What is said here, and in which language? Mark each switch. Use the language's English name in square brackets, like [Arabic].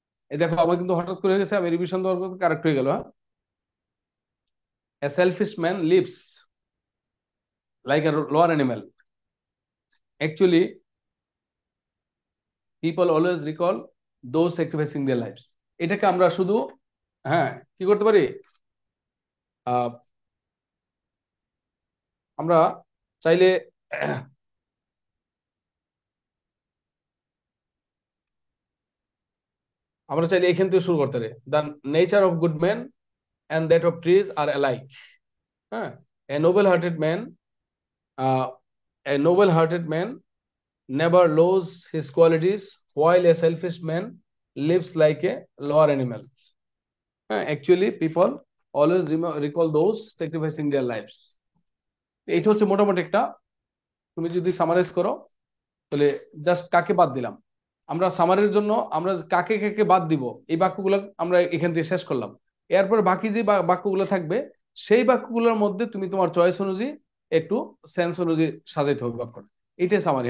[Bangla] এই দেখো আমার কিন্তু হঠাৎ করে গেছে, আমি রিভিশন দেওয়ার পর কারেক্ট হয়ে গেল, হ্যাঁ। [English] A selfish man lives like a lower animal, actually people always recall those sacrificing their lives। [Bangla] এটাকে আমরা শুধু, হ্যাঁ, কি করতে পারি, আহ আমরা চাইলে আমরা চাইলে এখান থেকে শুরু করতে পারি। [English] The nature of good man and that of trees are alike. হ্যাঁ, a noble hearted man, a noble hearted man never lose his qualities, while a selfish man lives like a lower animal. Actually, people always recall those sacrificing their lives. [Bangla] এটা হচ্ছে মোটামুটি একটা, তুমি যদি summarise করো তাহলে just কাকে বাদ দিলাম আমরা সামারির জন্য, আমরা কাকে কাকে বাদ দিব এই বাক্যগুলো আমরা এখান থেকে শেষ করলাম। এরপর বাকি যে বাক্যগুলো থাকবে সেই বাক্যগুলোর মধ্যে তুমি তোমার চয়েস অনুযায়ী একটু সেন্স অনুযায়ী সাজাইতে হবে বাক্যটা। এটাই সামারি।